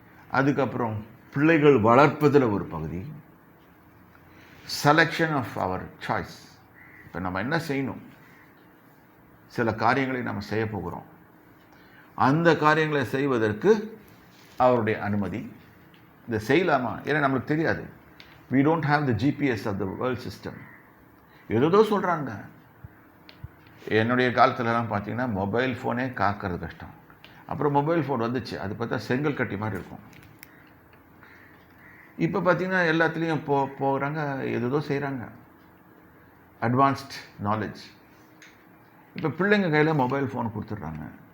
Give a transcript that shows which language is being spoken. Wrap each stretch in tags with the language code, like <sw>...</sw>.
<ta>அதுக்கப்புறம் பிள்ளைகள் வளர்ப்பதில் ஒரு பகுதி.</ta> <en>Selection of our choice.</en> <ta>இப்போ நம்ம என்ன செய்யணும்? சில காரியங்களை நம்ம செய்ய போகிறோம். அந்த காரியங்களை செய்வதற்கு அவருடைய அனுமதி. இதை செய்யலாமா? ஏன்னா நம்மளுக்கு தெரியாது.</ta> <en>we don't have the GPS of the world system.</en> <ta>ஏதோ சொல்கிறாங்க. என்னுடைய காலத்துலலாம் பார்த்தீங்கன்னா மொபைல் ஃபோனே காக்கிறது கஷ்டம். அப்புறம் மொபைல் ஃபோன் வந்துச்சு. அது பார்த்தா செங்கல் கட்டி மாதிரி இருக்கும். இப்போ பார்த்தீங்கன்னா எல்லாத்துலேயும் போகிறாங்க, ஏதோ செய்கிறாங்க. Advanced knowledge. இப்போ பிள்ளைங்க கையில் மொபைல் ஃபோன் கொடுத்துட்றாங்க.</ta>